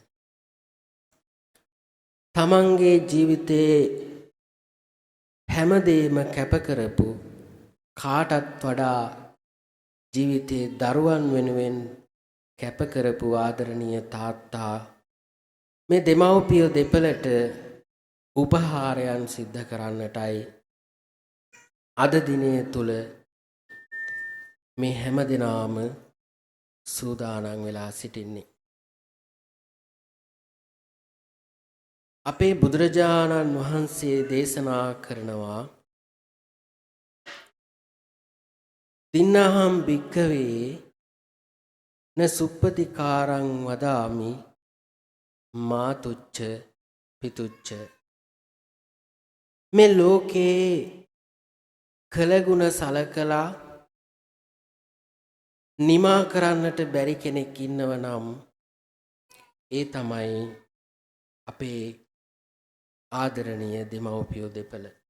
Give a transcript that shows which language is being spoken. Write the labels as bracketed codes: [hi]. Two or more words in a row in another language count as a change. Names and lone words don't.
[si] තමන්ගේ ජීවිතේ හැමදේම කැප කරපු කාටත් වඩා ජීවිතේ දරුවන් වෙනුවෙන් කැප කරපු ආදරණීය තාත්තා මේ දෙමව්පිය දෙපළට උපහාරයන් සිද්ධ කරන්නටයි අද දිනය තුල මේ හැම දිනාම සූදානම් වෙලා සිටින්නේ. අපේ බුදුරජාණන් වහන්සේ දේශනා කරනවා [pi] තින්නහම් භික්ඛවේ න සුප්පතිකාරං වදාමි මාතුච්ච පිතුච්ච. [si] මේ ලෝකේ කළගුණ සලකලා නිමා කරන්නට බැරි කෙනෙක් ඉන්නව නම් ඒ තමයි අපේ ආදරණීය දෙමව්පියෝ දෙපළ.